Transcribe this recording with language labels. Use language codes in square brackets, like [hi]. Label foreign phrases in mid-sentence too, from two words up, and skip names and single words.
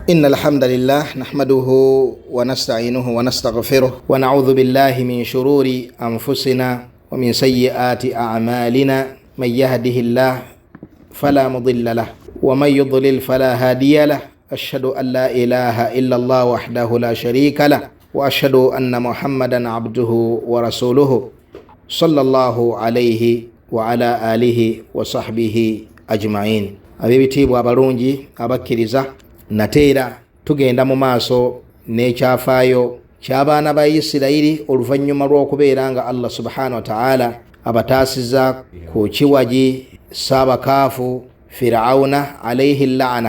[ar] إن الحمد لله نحمده ونستعينه ونستغفره ونعوذ بالله من شرور أنفسنا ومن سيئات أعمالنا من يهده الله فلا مضل له ومن يضلل فلا هادي له أشهد أن لا إله إلا الله وحده لا شريك له وأشهد أن محمدا عبده ورسوله صلى الله عليه وعلى آله وصحبه أجمعين. [lg] Abibitibwa abalungi abakkiriza, nateera tugenda mu maaso n'ekyafaayo ky'abaana ba Isirayiri oluvannyuma lw'okubeera nga [ar] الله سبحانه وتعالى [lg] abataasiza ku kiwagi saabakaafu Firawuna [ar] عليه اللعنة.